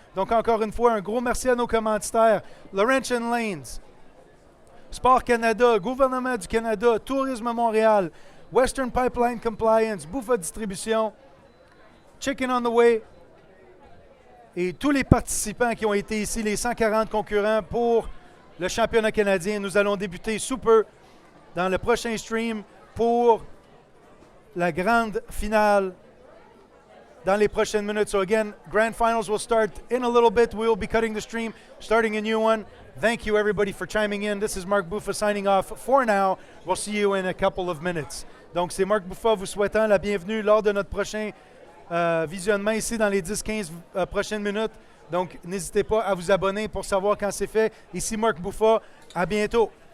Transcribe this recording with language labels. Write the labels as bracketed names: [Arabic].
[French] Donc, encore une fois, un gros merci à nos commanditaires. Laurentian Lanes, Sport Canada, Gouvernement du Canada, Tourisme Montréal, Western Pipeline Compliance, Bouffa Distribution, Chicken on the Way et tous les participants qui ont été ici, les 140 concurrents pour le championnat canadien. Nous allons débuter sous peu dans le prochain stream pour la grande finale dans les prochaines minutes. [English] So again, grand finals will start in a little bit. We'll be cutting the stream, starting a new one. Thank you everybody for chiming in. This is Marc Bouffa signing off for now. We'll see you in a couple of minutes. [French] Donc c'est Marc Bouffa vous souhaitant la bienvenue lors de notre prochain visionnement ici dans les 10-15 prochaines minutes. Donc n'hésitez pas à vous abonner pour savoir quand c'est fait. Ici Marc Bouffa. À bientôt.